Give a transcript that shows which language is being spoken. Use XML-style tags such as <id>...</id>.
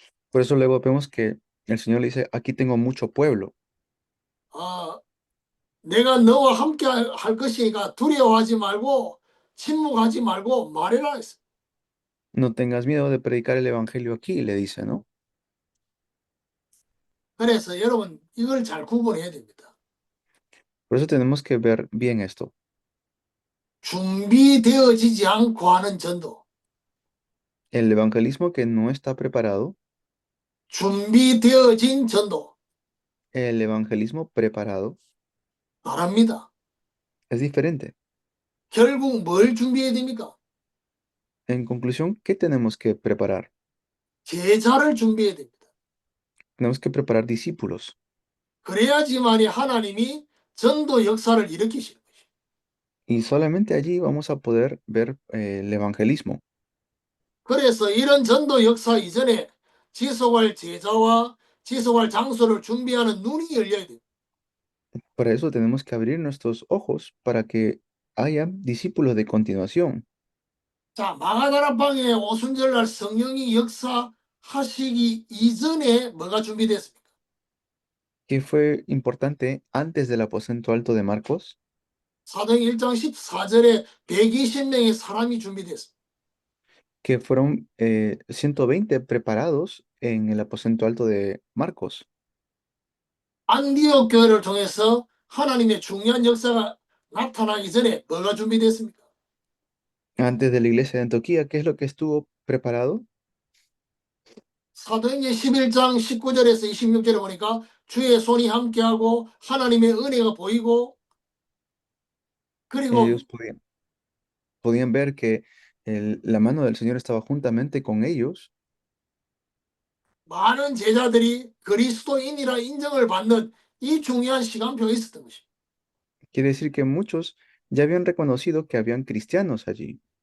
<es>Por eso luego vemos que el Señor le dice, aquí tengo mucho pueblo.</es> <ko>어, 내가 너와 함께 할 것이니까 두려워하지 말고 침묵하지 말고 말해라 했어.</ko> <es>No tengas miedo de predicar el Evangelio aquí, le dice, ¿no?</es> <ko>그래서 여러분 이걸 잘 구분해야 됩니다.</ko> <es>Por eso tenemos que ver bien esto.</es> <ko>준비되어지지 않고 하는 전도,</ko> <es>El evangelismo que no está preparado,</es> <ko>준비되어진 전도</ko> <es>el evangelismo preparado</es> <ko>말합니다.</ko> <es>es diferente.</es> <ko>결국 뭘 준비해야 됩니까?</ko> <es>En conclusión, ¿qué tenemos que preparar?</es> <ko>제자를 준비해야 됩니다.</ko> <es>Tenemos que preparar discípulos.</es> <ko>그래야지만이 하나님이 전도 역사를 일으키시는 것이죠.</ko> <es>Y solamente allí vamos a poder ver el evangelismo.</es> <ko>그래서 이런 전도 역사 이전에 지속할 제자와 지속할 장소를 준비하는 눈이 열려야 돼요.</ko> <es>Para eso tenemos que abrir nuestros ojos para que haya discípulos de continuación.</es> <ko>자, 마가다락방에 오순절날 성령이 역사하시기 이전에 뭐가 준비됐습니까?</ko> <es>¿Qué fue importante antes del aposento alto de Marcos?</es> <ko>사도행 1장 14절에 120명의 사람이 준비됐습니다.</ko> <es>Que fueron 120 preparados en el aposento alto de Marcos.</es> <ko>안디옥 교회를 통해서 하나님의 중요한 역사가 나타나기 전에 뭐가 준비됐습니까?</ko> <es>Antes de la iglesia de Antioquía, ¿qué es lo que estuvo preparado?</es> <ko>사도행전 11장 19절에서 26절에 보니까 주의 손이 함께하고 하나님의 은혜가 보이고 그리고</ko> <es>Ellos podían ver que la mano del Señor estaba juntamente con ellos</es> <ko>많은 제자들이 그리스도인이라 인정을 받는 이 중요한 시간표가 있었던 것입니다.</ko> <es>quiere decir que muchos ya habían reconocido que habían cristianos allí.</es>